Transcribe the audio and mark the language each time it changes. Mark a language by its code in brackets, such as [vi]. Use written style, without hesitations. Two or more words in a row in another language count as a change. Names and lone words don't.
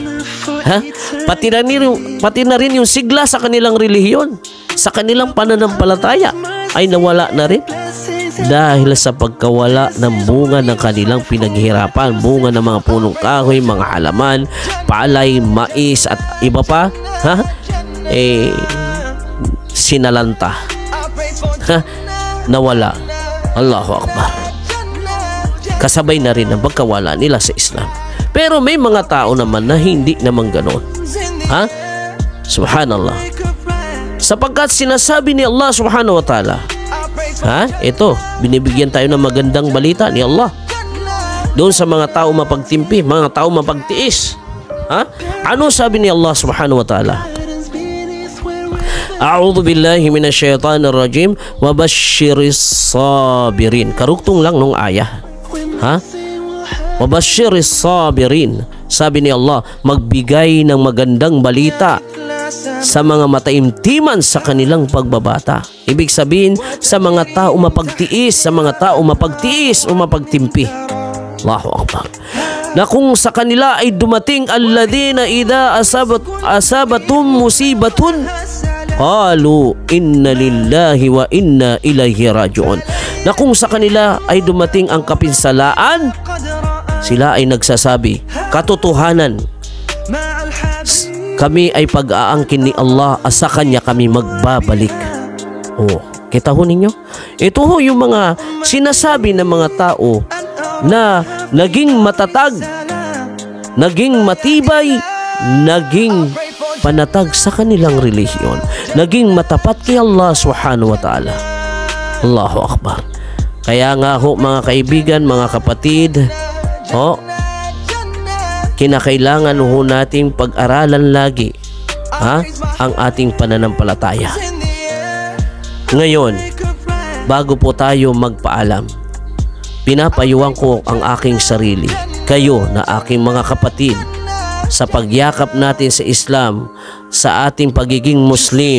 [tl] Pati na rin yung sigla sa kanilang relihiyon, sa kanilang pananampalataya ay nawala na rin dahil sa pagkawala ng bunga ng kanilang pinaghirapan, bunga ng mga punong kahoy, mga halaman, palay, mais at iba pa, sinalanta, nawala. [ar] الله أكبر. [tl] kasabay na rin ang pagkawala nila sa Islam. Pero may mga tao naman na hindi naman ganoon. Ha? Subhanallah. Sapagkat sinasabi ni Allah [ar] سبحانه وتعالى, [tl] ito, binibigyan tayo ng magandang balita ni Allah doon sa mga tao mapagtimpi, mga tao mapagtiis. Ano sabi ni Allah [ar] سبحانه وتعالى? أعوذ بالله من الشيطان الرجيم وبشر الصابرين. [tl] Karugtong lang nung ayah. [ar] وبشر الصابرين. [tl] Sabi ni Allah, magbigay ng magandang balita sa mga mataimtiman sa kanilang pagbabata. Ibig sabihin, sa mga tao mapagtiis, sa mga tao mapagtiis o mapagtimpi. [ar] الله أكبر. [tl] Na kung sa kanila ay dumating [ar] الذين إذا أصابتهم مصيبة قالوا إنا لله وإنا إليه راجعون. [tl] Na kung sa kanila ay dumating ang kapinsalaan, sila ay nagsasabi, katotohanan, kami ay pag-aangkin ni Allah at sa Kanya kami magbabalik. Kita ho ninyo? Ito ho yung mga sinasabi ng mga tao na naging matatag, naging matibay, naging panatag sa kanilang relihiyon, naging matapat kay Allah [ar] سبحانه وتعالى. الله أكبر. [tl] Kaya nga ho mga kaibigan, mga kapatid, kinakailangan ho nating pag-aralan lagi ang ating pananampalataya. Ngayon, bago po tayo magpaalam, pinapayuhan ko ang aking sarili, kayo na aking mga kapatid, sa pagyakap natin sa Islam, sa ating pagiging Muslim.